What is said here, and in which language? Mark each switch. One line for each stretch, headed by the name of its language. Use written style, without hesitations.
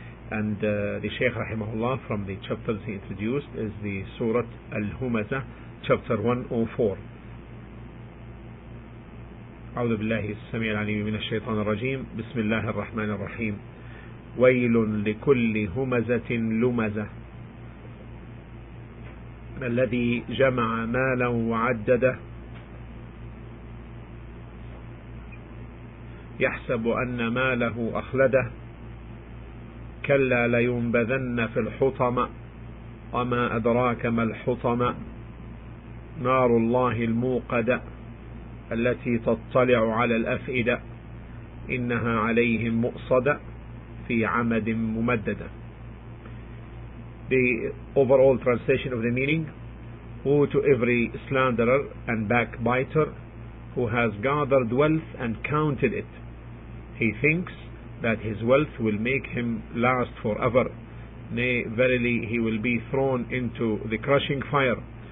English: And the Sheikh rahimahullah, from the chapters he introduced, is the Surah Al-Humaza, chapter 104.
Arabic: أعوذ بالله السميع العليم من الشيطان الرجيم. بسم الله الرحمن الرحيم. ويل لكل همزة لمزة الذي جمع مالا وعدده يحسب أن ماله أخلده كلا لينبذن في الحطمة وما أدراك ما الحطمة نار الله الموقدة التي تطلع على الأفئدة إنها عليهم مؤصدة في عمد ممددة.
English: The overall translation of the meaning: woe to every slanderer and backbiter who has gathered wealth and counted it. He thinks that his wealth will make him last forever. Nay, verily he will be thrown into the crushing fire.